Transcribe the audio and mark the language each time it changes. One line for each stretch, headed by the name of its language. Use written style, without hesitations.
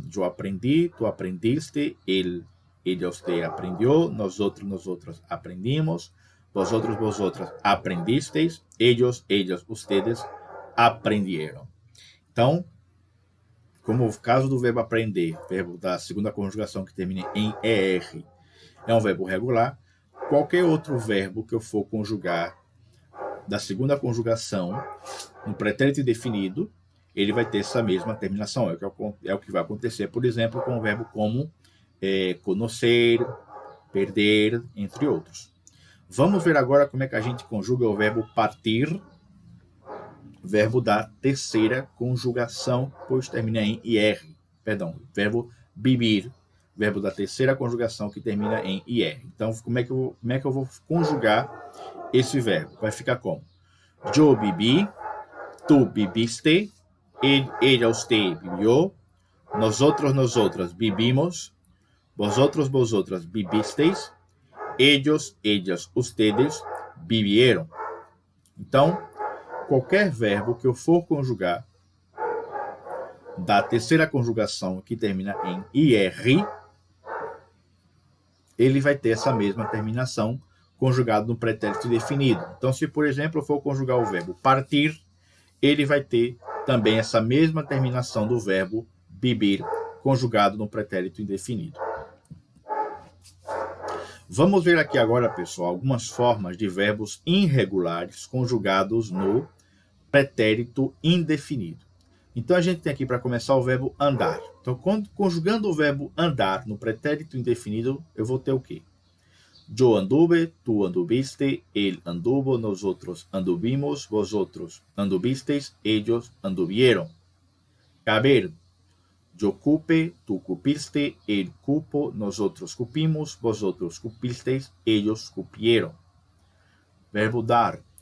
Spanish: Yo aprendí, tú aprendiste, él, ella, usted aprendió, nosotros, nosotras aprendimos, vosotros, vosotras aprendisteis, ellos, ellas, ustedes aprendieron.
Portuguese: Então, como o caso do verbo aprender, verbo da segunda conjugação que termina em ER, é um verbo regular. Qualquer outro verbo que eu for conjugar da segunda conjugação no pretérito indefinido, ele vai ter essa mesma terminação. É o que vai acontecer, por exemplo, com um verbo como conhecer, perder, entre outros. Vamos ver agora como é que a gente conjuga o verbo partir, verbo da terceira conjugação, pois termina em IR. Perdão, verbo vivir, verbo da terceira conjugação que termina em IR. Então, como é que eu vou conjugar esse verbo? Vai ficar como? Yo viví, tú viviste, ella, usted vivió, nosotros, nosotras vivimos, vosotros, vosotras vivisteis, ellos, ellas, ustedes vivieron. Então, qualquer verbo que eu for conjugar da terceira conjugação que termina em IR, ele vai ter essa mesma terminação conjugado no pretérito indefinido. Então, se, por exemplo, eu for conjugar o verbo partir, ele vai ter também essa mesma terminação do verbo vivir conjugado no pretérito indefinido. Vamos ver aqui agora, pessoal, algumas formas de verbos irregulares conjugados no pretérito indefinido. Então, a gente tem aqui, para começar, o verbo andar. Então, conjugando o verbo andar no pretérito indefinido, eu vou ter o quê?
Spanish: Yo anduve, tú anduviste, él anduvo, nosotros anduvimos, vosotros anduvisteis, ellos anduvieron. Caber. Yo cupe, tú cupiste, él cupo, nosotros cupimos, vosotros cupisteis, ellos cupieron. Verbo dar.